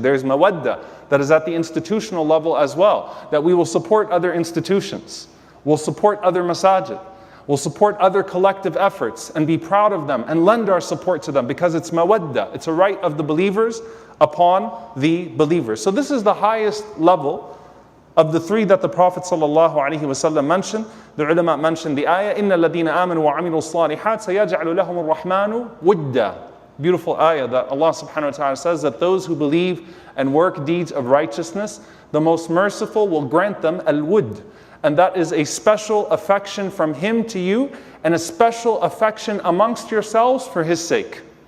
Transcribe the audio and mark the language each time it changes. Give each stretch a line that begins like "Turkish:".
English: There's mawadda that is at the institutional level as well, that we will support other institutions, we'll support other masajid, we'll support other collective efforts and be proud of them and lend our support to them, because it's mawadda, it's a right of the believers upon the believers. So this is the highest level of the three that the Prophet ﷺ mentioned. The ulama mentioned the ayah,
Arabic: إِنَّ الَّذِينَ آمَنُوا وَعَمِلُوا الصَّالِحَاتِ سَيَجْعَلُ لَهُمُ الرَّحْمَنُ وُدًّا.
English: Beautiful ayah that Allah subhanahu wa ta'ala says that those who believe and work deeds of righteousness, the most merciful will grant them al-wud. And that is a special affection from Him to you, and a special affection amongst yourselves for His sake.